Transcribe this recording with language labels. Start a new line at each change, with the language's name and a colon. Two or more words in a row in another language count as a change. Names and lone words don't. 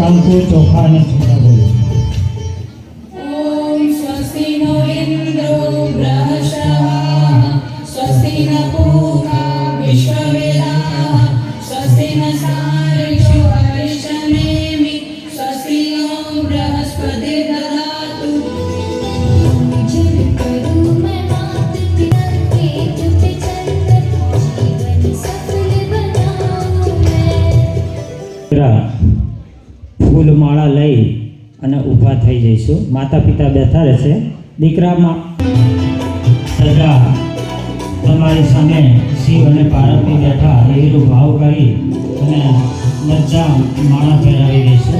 Gujarati: તું ચોખા અને છૂટા બોલો.
Sanskrit: ॐ स्वस्ति नो इन्द्रो बृहस्पतिः स्वस्ति न पूषा विश्ववेदाः स्वस्ति न सारिषो अरिष्टनेमि स्वस्ति नो बृहस्पतिर्दधातु
Hindi: जल करूं मैं मात पिता के जुट चलकर जीवन सफल बनाऊं मैं
Gujarati: ફૂલમાળા લઈ અને ઊભા થઈ જઈશું. માતા પિતા બેઠા રહેશે. દીકરામાં સદા તમારી સામે શિવ અને પાર્વતી બેઠા એવી ભાવ કરી અને બધા માળા પહેરાવી દઈશું.